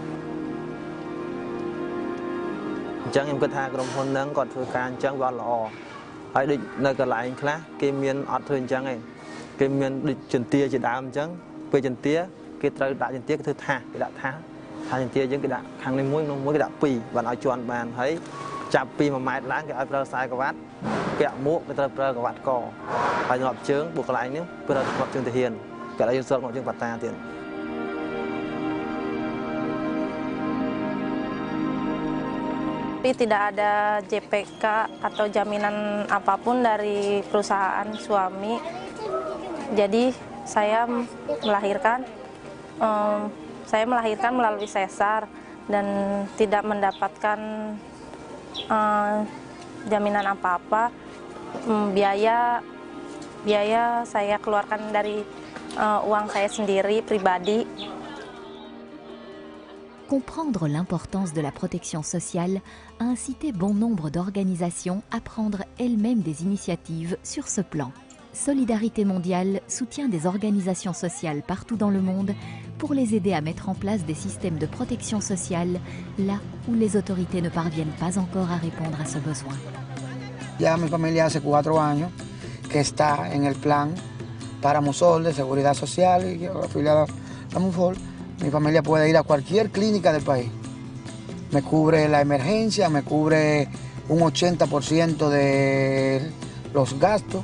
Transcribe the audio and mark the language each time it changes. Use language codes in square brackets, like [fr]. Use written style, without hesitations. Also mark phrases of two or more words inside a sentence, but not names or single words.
[km] អញ្ចឹងខ្ញុំគិតថាក្រុមហ៊ុនហ្នឹងគាត់ធ្វើការអញ្ចឹងវាអត់ល្អហើយដូចនៅកន្លែងខ្លះគេមានអត់ធ្វើអញ្ចឹងឯងគេមានដូចចន្ទាជាដើមអញ្ចឹងពេលចន្ទាគេត្រូវដាក់ចន្ទាគេធ្វើថាគេដាក់ថាចន្ទាយើងគេដាក់ខាងនេះមួយក្នុងមួយគេដាក់2បានឲ្យជន់បានហើយចាប់ពី1ម៉ែត្រឡើងគេឲ្យប្រើខ្សែក្រវ៉ាត់ពាក់មួកគេត្រូវប្រើក្រវ៉ាត់កហើយសម្រាប់ជើងពួកកន្លែងនេះប្រើសម្រាប់ជើងទាហានគេឲ្យយើងសល់មកជើងបាតាទៀត [id] Tidak ada JPK atau jaminan apapun dari perusahaan suami. Jadi saya melahirkan melalui sesar dan tidak mendapatkan jaminan apa-apa. Biaya saya keluarkan dari uang saya sendiri pribadi. [fr] Comprendre l'importance de la protection sociale a incité bon nombre d'organisations à prendre elles-mêmes des initiatives sur ce plan. Solidarité mondiale soutient des organisations sociales partout dans le monde pour les aider à mettre en place des systèmes de protection sociale là où les autorités ne parviennent pas encore à répondre à ce besoin. [es] Ya mi familia hace 4 años que está en el plan para Musol de Seguridad Social y afiliada a Musol. Mi familia puede ir a cualquier clínica del país. Me cubre la emergencia, me cubre un 80% de los gastos.